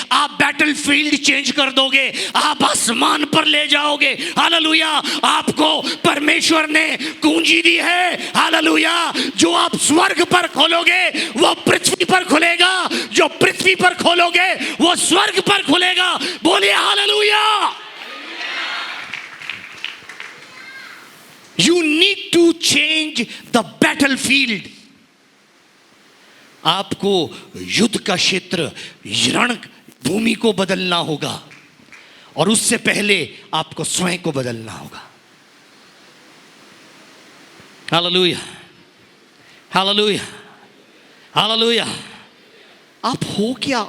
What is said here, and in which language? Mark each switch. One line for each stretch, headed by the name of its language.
Hindi: आप battle field change कर दोगे, आप आसमान पर ले जाओगे। हालेलुया। आपको परमेश्वर ने कुंजी दी है। हालेलुया। जो आप स्वर्ग पर खोलोगे वो पृथ्वी पर खुलेगा, जो पृथ्वी पर खोलोगे वो स्वर्ग पर खुलेगा। बोलिए hallelujah.
English: You need to change the battlefield.
Hindi: आपको युद्ध का क्षेत्र, रण भूमि को बदलना होगा, और उससे पहले आपको स्वयं को बदलना होगा। Hallelujah, hallelujah, hallelujah. आप हो क्या?